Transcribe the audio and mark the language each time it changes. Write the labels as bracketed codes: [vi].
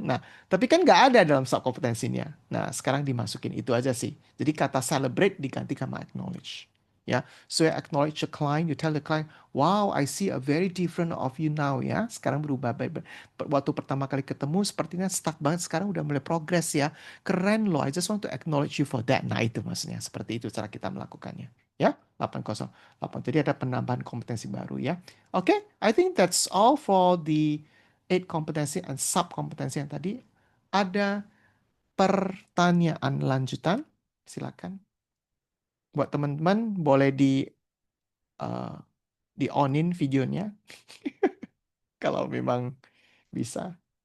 [id] Nah, tapi kan nggak ada dalam subkompetensinya. Nah, sekarang dimasukin itu aja sih. Jadi kata celebrate diganti sama acknowledge. [en] Ya, so you acknowledge the client, you tell the client, wow, I see a very different of you now ya. [id] Sekarang berubah. Waktu pertama kali ketemu sepertinya stuck banget, sekarang udah mulai progress ya. Keren loh, [en] I just want to acknowledge you for that. [id] Nah itu maksudnya, seperti itu cara kita melakukannya. Ya, 808. Jadi ada penambahan kompetensi baru ya. Oke, [en] I think that's all for the 8 [id] kompetensi and subkompetensi yang tadi. Ada pertanyaan lanjutan? Silakan. Buat teman-teman boleh di onin videonya kalau memang bisa.